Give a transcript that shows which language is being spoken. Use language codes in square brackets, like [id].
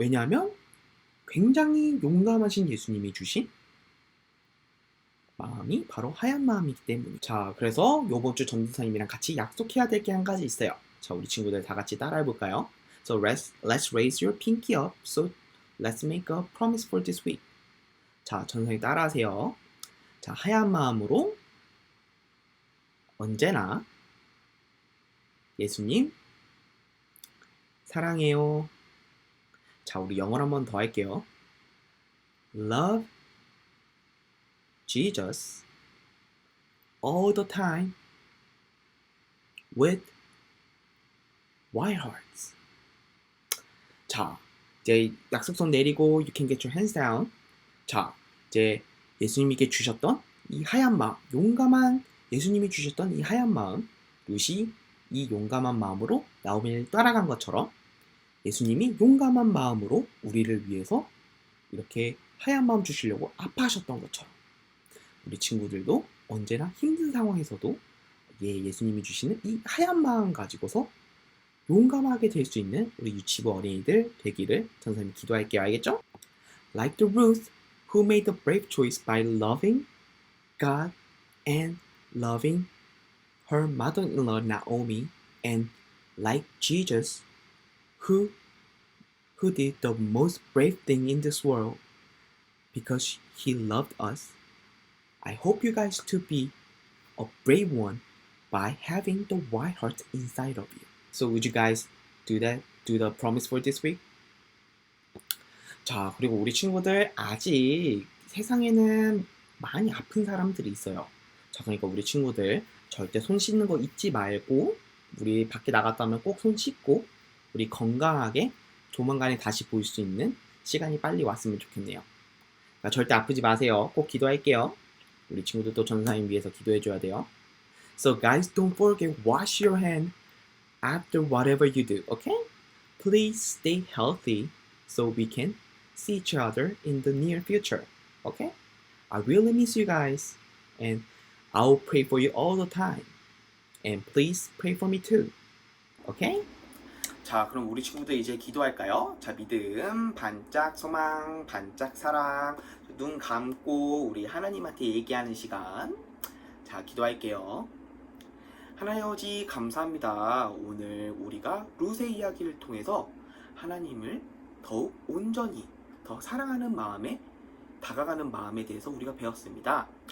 [ko] 왜냐하면 굉장히 용감하신 예수님이 주신 마음이 바로 하얀 마음이기 때문에. 자, 그래서 요번 주 전도사님이랑 같이 약속해야 될 게 한 가지 있어요. 자, 우리 친구들 다 같이 따라해 볼까요? [en] So let's raise your pinky up. So let's make a promise for this week. [ko] 자, 전도사님 따라하세요. 자, 하얀 마음으로 언제나 예수님 사랑해요. 자, 우리 영어로 한 번 더 할게요. [en] Love Jesus all the time with white hearts. [ko] 자, 이제 약속선 내리고 [en] you can get your hands down. [ko] 자, 이제 예수님께 주셨던 이 하얀 마음, 용감한 예수님이 주셨던 이 하얀 마음, 루시 이 용감한 마음으로 나오미를 따라간 것처럼 예수님이 용감한 마음으로 우리를 위해서 이렇게 하얀 마음 주시려고 아파하셨던 것처럼 우리 친구들도 언제나 힘든 상황에서도 예수님이 주시는 이 하얀 마음 가지고서 용감하게 될 수 있는 우리 유치부 어린이들 되기를 전사님이 기도할게요. 알겠죠? [en] Like the Ruth who made the brave choice by loving God and loving her mother-in-law Naomi, and like Jesus who did the most brave thing in this world because he loved us. I hope you guys to be a brave one by having the white heart inside of you. So would you guys do that? Do the promise for this week? [ko] 자, 그리고 우리 친구들 아직 세상에는 많이 아픈 사람들이 있어요. 자, 그러니까 우리 친구들 절대 손 씻는 거 잊지 말고, 우리 밖에 나갔다 오면 꼭 손 씻고 우리 건강하게 조만간에 다시 볼 수 있는 시간이 빨리 왔으면 좋겠네요. 그러니까 절대 아프지 마세요. 꼭 기도할게요. 우리 친구들도 전사님 위해서 기도해줘야 돼요. [en] So guys, don't forget wash your hand after whatever you do, okay? Please stay healthy so we can see each other in the near future, okay? I really miss you guys, and I'll pray for you all the time. And please pray for me too, okay? [ko] 자, 그럼 우리 친구들 이제 기도할까요? 자, 믿음, 반짝 소망, 반짝 사랑. 눈 감고 우리 하나님한테 얘기하는 시간. 자, 기도할게요. 하나님 아버지 감사합니다. 오늘 우리가 룻의 이야기를 통해서 하나님을 더욱 온전히 더 사랑하는 마음에 다가가는 마음에 대해서 우리가 배웠습니다.